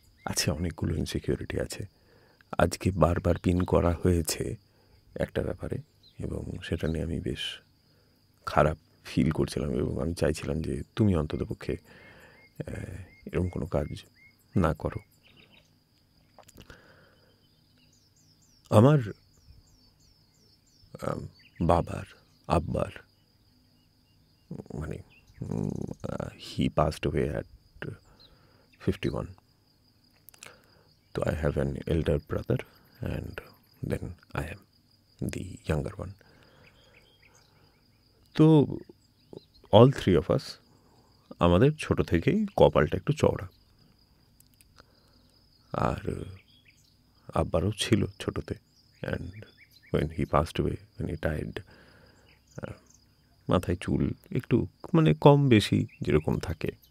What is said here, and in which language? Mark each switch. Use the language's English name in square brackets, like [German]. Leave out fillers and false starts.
[Bangla] আছে, অনেকগুলো ইনসিকিউরিটি আছে। আজকে বারবার পিন করা হয়েছে একটা ব্যাপারে, এবং সেটা নিয়ে আমি বেশ খারাপ ফিল করছিলাম, এবং আমি চাইছিলাম যে তুমি অন্ততপক্ষে এরকম কোনো কাজ না করো। আমার বাবার আব্বার মানে [English] He passed away at 51. So I have an elder brother and then I am the younger one. তো all three of us, [Bangla] আমাদের ছোট থেকেই কপালটা একটু চওড়া। আর আব্বারও ছিল ছোটোতে, [English] and when he passed away, when he died, [Bangla] মাথায় চুল একটু মানে কম বেশি যেরকম থাকে।